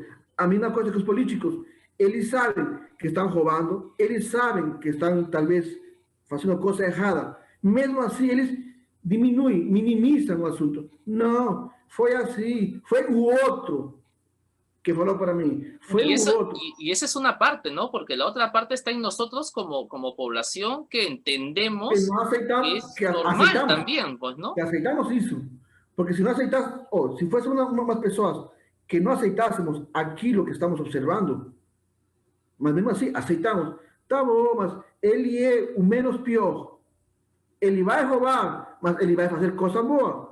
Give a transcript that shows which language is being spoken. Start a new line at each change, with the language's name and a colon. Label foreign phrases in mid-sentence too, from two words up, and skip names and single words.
Portuguese: A mesma coisa que os políticos, eles sabem que estão roubando, eles sabem que estão talvez fazendo coisa errada. Mesmo assim, eles diminuem, minimizam o assunto. Não, foi assim, foi o outro que falou para mim, foi
Spanish: Y,
Portuguese: o
Spanish: eso,
Portuguese: outro.
Spanish: y esa es una parte, ¿no? Porque la otra parte está en nosotros como población que Que entendemos
Portuguese: não que aceitamos,
Spanish: es que normal
Portuguese: aceitamos,
Spanish: también, pues, ¿no?
Portuguese: que aceitamos isso. Porque se não aceitas, ou se fosse umas pessoas que não aceitássemos aquilo que estamos observando, mas mesmo assim aceitamos, tá bom, mas ele é o menos pior. Ele vai roubar, mas ele vai fazer coisa boa.